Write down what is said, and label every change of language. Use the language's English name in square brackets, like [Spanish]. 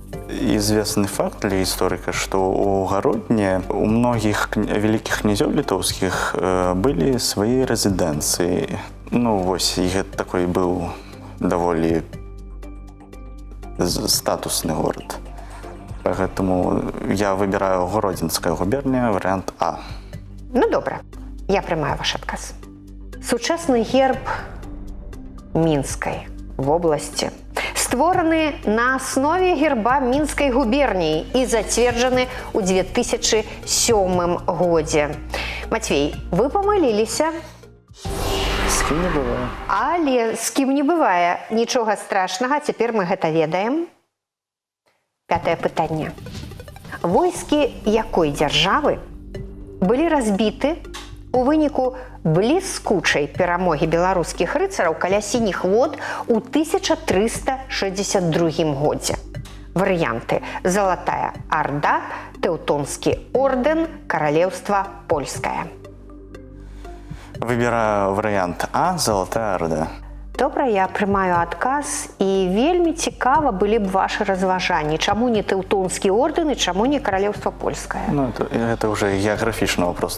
[Russian] Известный факт для историка, что у Гродні у многих великих князёў літоўскіх были свои резиденции. И такой был довольно статусный город. Поэтому я выбираю Гродзенская губерния, вариант А. [Belarusian] Добра, я прымаю ваш адказ. Сучасны герб Мінскай вобласці створаны на аснове герба Мінскай губерніі і зацверджаны ў 2007 годзе. Матвей, вы памыліліся. З кім не бывае. Але з кім не бывае. Нічога страшнага, цяпер мы гэта ведаем. 5 пытанне. Войскі якой дзяржавы былі разбіты у выніку бліскучай перамогі беларускіх рыцараў каля сініх вод у 1362 годзе? [Russian] Варианты: Золотая Орда, Теутонский орден, Королевство Польское. Выбираю вариант А, Золотая Орда. [Belarusian] Добра, я прымаю адказ, і вельмі цікава былі б [Russian] ваши [Belarusian] разважанні. [Russian] Чаму не Теутонский орден і чаму не Королевство Польское? Ну, это уже географичный вопрос.